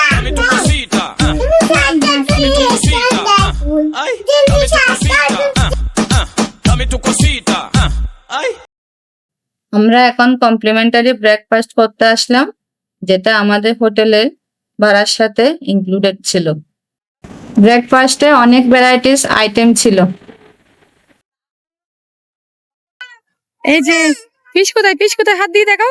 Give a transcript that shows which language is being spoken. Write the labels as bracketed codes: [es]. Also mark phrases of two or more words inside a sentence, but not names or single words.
[es] Dame tu cosita. Dame tu cosita. Ay, dame tu cosita. Dame tu cosita. Ay. [bn] আমরা এখন [en] complimentary breakfast [bn] করতে আসলাম, যেটা আমাদের হোটেলের ভাড়ার সাথে ইনক্লুডেড ছিল। ব্রেকফাস্টে অনেক [en] varieties item [bn] ছিল। এই যে ফিশ কোথায়, ফিশ কোথায়, হাত দিয়ে দেখাও।